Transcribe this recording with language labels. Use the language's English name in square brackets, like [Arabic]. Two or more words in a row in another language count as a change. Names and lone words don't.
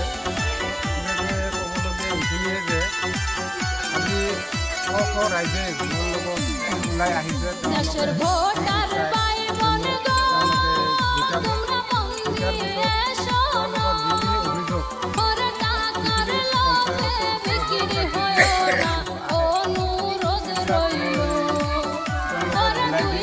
[Assamese] ক'বলগীয়া এইখিনিয়ে যে আজি ৰাইজে মোৰ লগত ওলাই আহিছে, [Bangla] দেশের ভোটার ভাই বোন গো তোমরা মন দিয়ে শোনো অভিযোগ ওরে টাকার লোভে বিক্রি হয় না অনুরোধ রইল ওরে দুই